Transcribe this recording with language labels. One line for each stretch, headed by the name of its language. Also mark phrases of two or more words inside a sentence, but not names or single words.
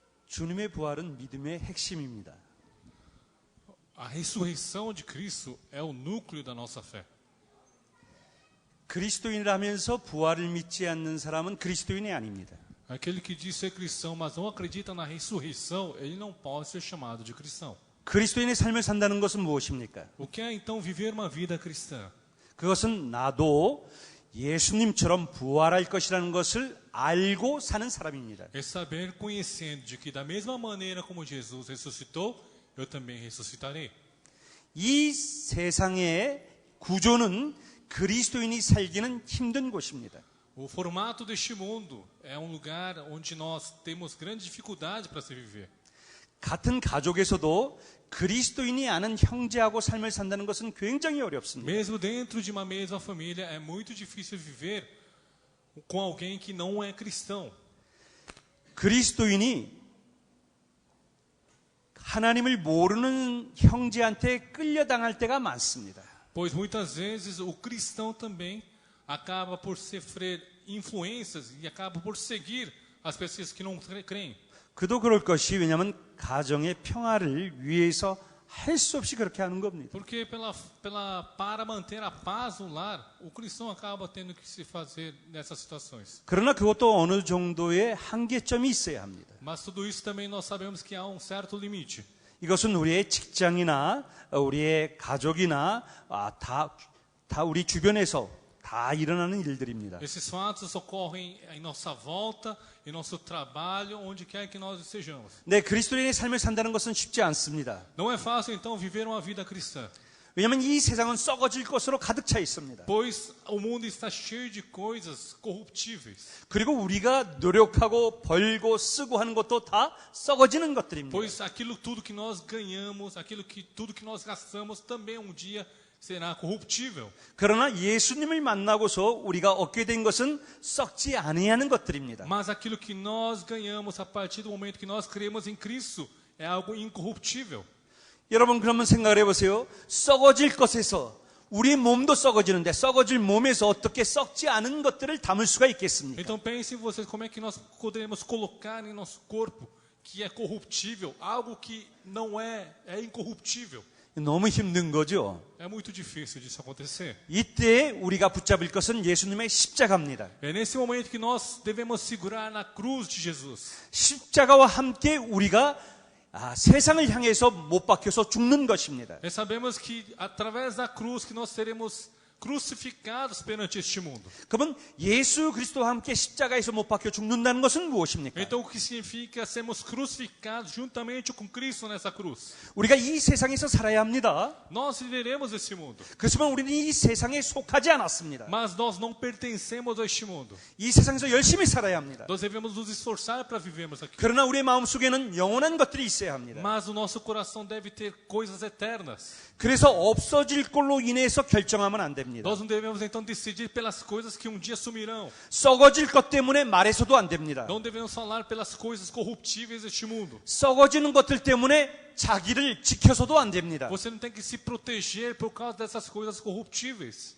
Korean: 주님의 부활은 믿음의 핵심입니다.
Portuguese: A ressurreição de Cristo é o núcleo da nossa fé.
Korean: 그리스도인이라면서 부활을 믿지 않는 사람은 그리스도인이 아닙니다.
Portuguese: Aquele que diz ser cristão, mas não acredita na ressurreição, ele não pode ser chamado de cristão.
Korean: 그리스도인의 삶을 산다는 것은 무엇입니까?
Portuguese: O que é então viver uma vida cristã?
Korean: 그것은 나도 예수님처럼 부활할 것이라는 것을 알고 사는 사람입니다.
Portuguese: É saber conhecendo de que da mesma maneira como Jesus ressuscitou, eu também ressuscitarei.
Korean: 이 세상의 구조는 그리스도인이 살기는 힘든 곳입니다.
Portuguese: O formato deste mundo é um lugar onde nós temos grande dificuldade para se viver.
Korean: 같은 가족에서도 그리스도인이 아는 형제하고 삶을 산다는 것은 굉장히 어렵습니다.
Portuguese: Mesmo dentro de uma mesma família, é muito difícil viver com alguém que não é cristão.
Korean: 그리스도인이 하나님을 모르는 형제한테 끌려당할 때가 많습니다.
Portuguese: Pois muitas vezes o cristão também acaba por sofrer influências e acaba por seguir as pessoas que não creem.
Korean: 그도 그럴 것이 왜냐하면 가정의 평화를 위해서 할 수 없이 그렇게 하는 겁니다.
Portuguese: Porque para manter a paz no lar, o cristão acaba tendo que se fazer nessas situações.
Korean: 그러나 그것도 어느 정도의 한계점이 있어야 합니다.
Portuguese: Mas tudo isso também nós sabemos que há um certo limite.
Korean: 이것은 우리의 직장이나 우리의 가족이나 다 우리 주변에서 다 일어나는 일들입니다.
Portuguese: Esses fatos ocorrem em nossa volta, em nosso trabalho, onde quer que nós estejamos.
Korean: 네, 그리스도인의 삶을 산다는 것은 쉽지 않습니다.
Portuguese: Não é fácil então viver uma vida cristã,
Korean: 왜냐하면 이 세상은 썩어질 것으로 가득 차 있습니다.
Portuguese: pois o mundo está cheio de coisas corruptíveis.
Korean: 그리고 우리가 노력하고 벌고 쓰고 하는 것도 다 썩어지는 것들입니다.
Portuguese: Pois aquilo tudo que nós ganhamos, tudo que nós gastamos também um dia será corruptível.
Korean: 그러나 예수님을 만나고서 우리가 얻게 된 것은 썩지 아니하는 것들입니다.
Portuguese: Mas aquilo que nós ganhamos a partir do momento que nós cremos em Cristo é algo incorruptível.
Korean: 여러분 그러면 생각을 해보세요. 썩어질 것에서 우리 몸도 썩어지는데 썩어질 몸에서 어떻게 썩지 않은 것들을 담을 수가 있겠습니까?
Portuguese: Então pensem vocês como é que nós poderemos colocar em nosso corpo que é corruptível, algo que não é incorruptível.
Korean: 너무 힘든 거죠.
Portuguese: É muito difícil disso acontecer.
Korean: 이때 우리가 붙잡을 것은 예수님의 십자가입니다.
Portuguese: É nesse momento que nós devemos segurar na cruz de Jesus.
Korean: 십자가와 함께 우리가 세상을 향해서 못 박혀서 죽는 것입니다.
Portuguese: E sabemos que através da cruz que nós seremos crucificados perante este mundo.
Korean: 그러면 예수 그리스도와 함께 십자가에서 못 박혀 죽는다는 것은 무엇입니까?
Portuguese: Então o que significa sermos crucificados juntamente com Cristo nessa cruz?
Korean: 우리가 이 세상에서 살아야 합니다.
Portuguese: Nós viveremos neste mundo,
Korean: 그렇지만 우리는 이 세상에 속하지 않았습니다.
Portuguese: mas nós não pertencemos a este mundo.
Korean: 이 세상에서 열심히 살아야 합니다.
Portuguese: Nós devemos nos esforçar para vivermos aqui.
Korean: 그러나 우리의 마음속에는 영원한 것들이 있어야 합니다.
Portuguese: Mas o nosso coração deve ter coisas eternas.
Korean: 그래서 없어질 걸로 인해서 결정하면 안 됩니다.
Portuguese: Nós não devemos então decidir pelas coisas que um dia sumirão.
Korean: 썩어질 것 때문에 말해서도 안 됩니다.
Portuguese: Não devemos falar pelas coisas corruptíveis deste mundo.
Korean: 썩어지는 것들 때문에 자기를 지켜서도 안 됩니다.
Portuguese: Você não tem que se proteger por causa dessas coisas corruptíveis.